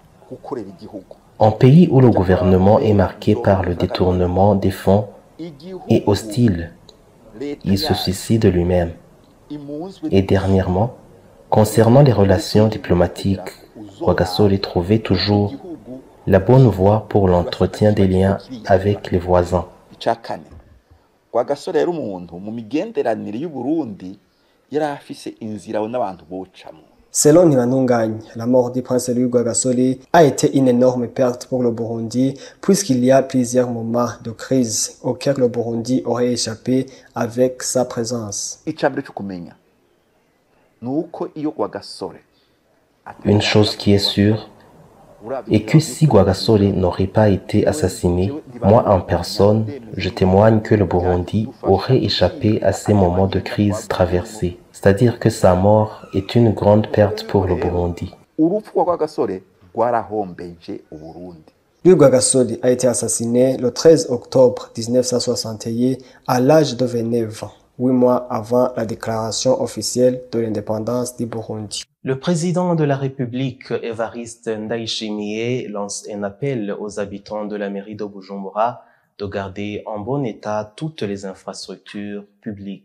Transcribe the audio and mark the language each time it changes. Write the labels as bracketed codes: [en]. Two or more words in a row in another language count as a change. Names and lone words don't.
[fr] En pays où le gouvernement est marqué par le détournement des fonds et hostile, il se suicide lui-même. Et dernièrement, concernant les relations diplomatiques, Rwagasore trouvait toujours la bonne voie pour l'entretien des liens avec les voisins. [rn] Rwagasore yari umuntu mu migenderanire y'u Burundi yari afise inzira n'abantu bocamwo. [fr] Selon Ntibantunganya, la mort du prince Louis Rwagasore a été une énorme perte pour le Burundi, puisqu'il y a plusieurs moments de crise auxquels le Burundi aurait échappé avec sa présence. [rn] Icambere cyo kumenya nuko iyo Rwagasore [fr] Une chose qui est sûre est que si Rwagasore n'aurait pas été assassiné, moi en personne, je témoigne que le Burundi aurait échappé à ces moments de crise traversés. C'est-à-dire que sa mort est une grande perte pour le Burundi. [rn] urupfu rwa Rwagasore rwarahombeje u Burundi. [fr] Louis Rwagasore a été assassiné le 13 octobre 1961 à l'âge de 29 ans, 8 mois avant la déclaration officielle de l'indépendance du Burundi. Le président de la République, Évariste Ndayishimiye, lance un appel aux habitants de la mairie de Bujumbura de garder en bon état toutes les infrastructures publiques.